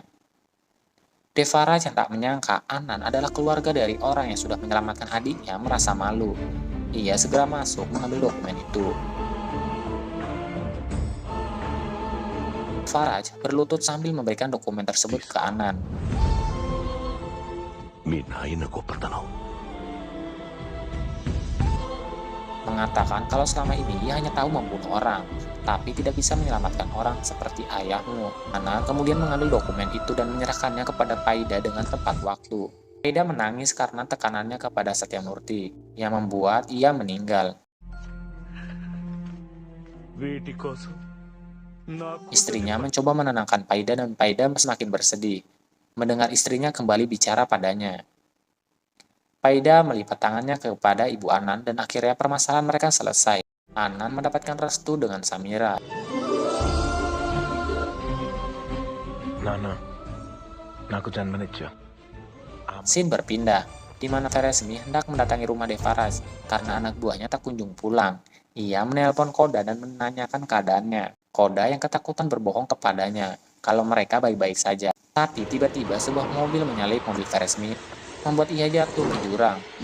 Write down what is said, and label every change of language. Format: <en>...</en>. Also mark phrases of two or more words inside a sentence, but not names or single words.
<id>Devaraj yang tak menyangka Anan adalah keluarga dari orang yang sudah menyelamatkan adiknya merasa malu. Ia segera masuk mengambil dokumen itu. Devaraj berlutut sambil memberikan dokumen tersebut ke Anan.</id> <te>మీ నాయన గొప్పతనం</te> <id>Mengatakan kalau selama ini ia hanya tahu membunuh orang, tapi tidak bisa menyelamatkan orang seperti ayahmu. Anan kemudian mengambil dokumen itu dan menyerahkannya kepada Paida dengan tepat waktu. Paida menangis karena tekanannya kepada Satyamurti, yang membuat ia meninggal.</id> <te>వీటి కోసం నాకు</te> <id>Istrinya mencoba menenangkan Paida dan Paida semakin bersedih, mendengar istrinya kembali bicara padanya. Paida melipat tangannya kepada ibu Anan dan akhirnya permasalahan mereka selesai. Anan mendapatkan restu dengan Samira.</id> <te>నాన్న నాకు జన్మనిచ్చా</te> <id>Scene berpindah, di mana Veresmi hendak mendatangi rumah Devaraj karena anak buahnya tak kunjung pulang. Ia menelpon Koda dan menanyakan keadaannya. Koda yang ketakutan berbohong kepadanya kalau mereka baik-baik saja. Tapi tiba-tiba sebuah mobil menyalip mobil Veresmi, membuat ia jatuh ke jurang.</id>